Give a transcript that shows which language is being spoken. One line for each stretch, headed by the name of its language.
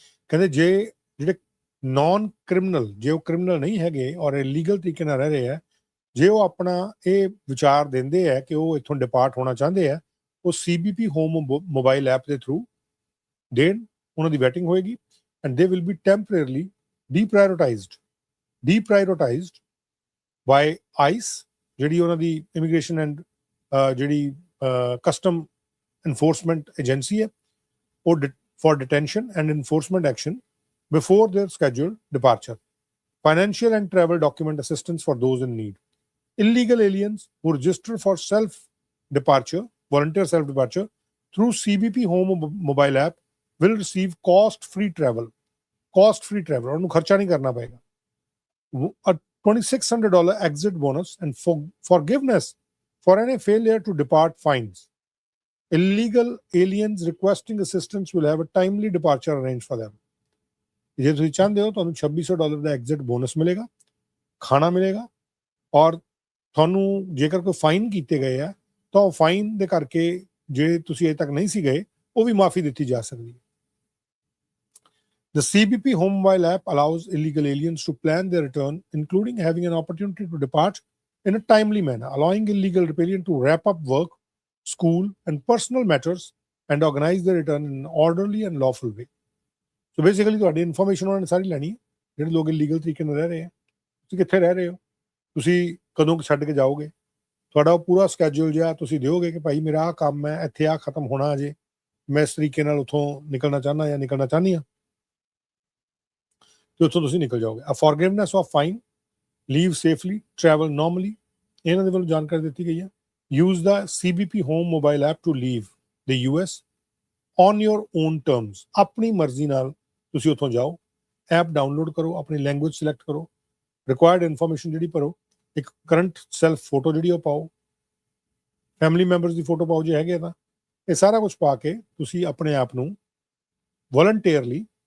Punjabi: ਕਹਿੰਦੇ ਜਿਹੜੇ ਨਾਨ ਕ੍ਰਿਮੀਨਲ, ਜੇ ਉਹ ਕ੍ਰਿਮੀਨਲ ਨਹੀਂ ਹੈਗੇ ਔਰ ਇਲੀਗਲ ਤਰੀਕੇ ਨਾਲ ਰਹਿ ਰਹੇ ਆ, ਜੇ ਉਹ ਆਪਣਾ ਇਹ ਵਿਚਾਰ ਦਿੰਦੇ ਆ ਕਿ ਉਹ ਇੱਥੋਂ ਡਿਪਾਰਟ ਹੋਣਾ ਚਾਹੁੰਦੇ ਆ, ਉਹ CBP ਹੋਮ ਮੋਬਾਈਲ ਐਪ ਦੇ ਥਰੂ ਦੇਣ, ਉਹਨਾਂ ਦੀ ਵੈਟਿੰਗ ਹੋਏਗੀ
English: and they will be temporarily deprioritized
Punjabi: by ICE, ਜਿਹੜੀ ਉਹਨਾਂ ਦੀ ਇਮੀਗ੍ਰੇਸ਼ਨ ਐਂਡ ਜਿਹੜੀ ਕਸਟਮ enforcement ਏਜੰਸੀ ਹੈ, ਉਹ
English: for detention and enforcement action before their scheduled departure. Financial and travel document assistance for those in need. Illegal aliens who register for self-departure, volunteer self-departure through CBP Home mobile app will receive cost-free travel.
Punjabi: Cost-free travel, ਉਹਨੂੰ ਖਰਚਾ ਨਹੀਂ ਕਰਨਾ ਪਏਗਾ।
English: A $2,600 exit bonus and forgiveness for any failure to depart fines. Illegal aliens requesting assistance will have a timely departure arranged for them।
Punjabi: ਜੇ ਤੁਸੀਂ ਚਾਹੁੰਦੇ ਹੋ ਤੁਹਾਨੂੰ $2600 ਦਾ ਐਗਜ਼ਿਟ ਬੋਨਸ ਮਿਲੇਗਾ, ਖਾਣਾ ਮਿਲੇਗਾ, ਔਰ ਤੁਹਾਨੂੰ ਜੇਕਰ ਕੋਈ ਫਾਈਨ ਕੀਤੇ ਗਏ ਆ ਤਾਂ ਉਹ ਫਾਈਨ ਦੇ ਕਰਕੇ ਜੇ ਤੁਸੀਂ ਅਜੇ ਤੱਕ ਨਹੀਂ ਸੀ ਗਏ ਉਹ ਵੀ ਮਾਫੀ ਦਿੱਤੀ ਜਾ ਸਕਦੀ ਹੈ।
English: The CBP Home mobile app allows illegal aliens to plan their return, including having an opportunity to depart in a timely manner, allowing illegal alien to wrap up work, school and personal matters and organize their return in an orderly and lawful way।
Punjabi: So basically ਤੁਹਾਡੀ information ਉਹਨਾਂ ਨੇ ਸਾਰੀ ਲੈਣੀ ਹੈ, ਜਿਹੜੇ ਲੋਕ illegal ਤਰੀਕੇ ਨਾਲ ਰਹਿ ਰਹੇ ਆ, ਤੁਸੀਂ ਕਿੱਥੇ ਰਹਿ ਰਹੇ ਹੋ, ਤੁਸੀਂ ਕਦੋਂ ਛੱਡ ਕੇ ਜਾਓਗੇ, ਤੁਹਾਡਾ ਉਹ ਪੂਰਾ ਸਕੈਜੂਲ ਜਿਹਾ ਤੁਸੀਂ ਦਿਓਗੇ ਕਿ ਭਾਈ ਮੇਰਾ ਆਹ ਕੰਮ ਹੈ, ਇੱਥੇ ਆਹ ਖਤਮ ਹੋਣਾ ਅਜੇ, ਮੈਂ ਇਸ ਤਰੀਕੇ ਨਾਲ ਉੱਥੋਂ ਨਿਕਲਣਾ ਚਾਹੁੰਦਾ ਜਾਂ ਨਿਕਲਣਾ ਚਾਹੁੰਦੀ ਹਾਂ। ਤੇ ਉੱਥੋਂ ਤੁਸੀਂ ਨਿਕਲ ਜਾਓਗੇ।
English: A forgiveness of fine, leave safely, travel normally,
Punjabi: ਇਹਨਾਂ ਦੇ ਵੱਲੋਂ ਜਾਣਕਾਰੀ ਦਿੱਤੀ ਗਈ ਹੈ।
English: Use the CBP Home mobile app to leave the US on your own terms,
Punjabi: ਆਪਣੀ ਮਰਜ਼ੀ ਨਾਲ ਤੁਸੀਂ ਉੱਥੋਂ ਜਾਓ, ਐਪ ਡਾਊਨਲੋਡ ਕਰੋ, ਆਪਣੀ ਲੈਂਗੁਏਜ ਸਿਲੈਕਟ ਕਰੋ, ਰਿਕੁਆਇਰਡ ਇਨਫੋਰਮੇਸ਼ਨ ਜਿਹੜੀ ਭਰੋ, ਇੱਕ ਕਰੰਟ ਸੈਲਫ ਫੋਟੋ ਜਿਹੜੀ ਉਹ ਪਾਓ, ਫੈਮਿਲੀ ਮੈਂਬਰਸ ਦੀ ਫੋਟੋ ਪਾਓ ਜੇ ਹੈਗੇ ਤਾਂ, ਇਹ ਸਾਰਾ ਕੁਝ ਪਾ ਕੇ ਤੁਸੀਂ ਆਪਣੇ ਆਪ ਨੂੰ ਵੋਲੰਟੀਅਰਲੀ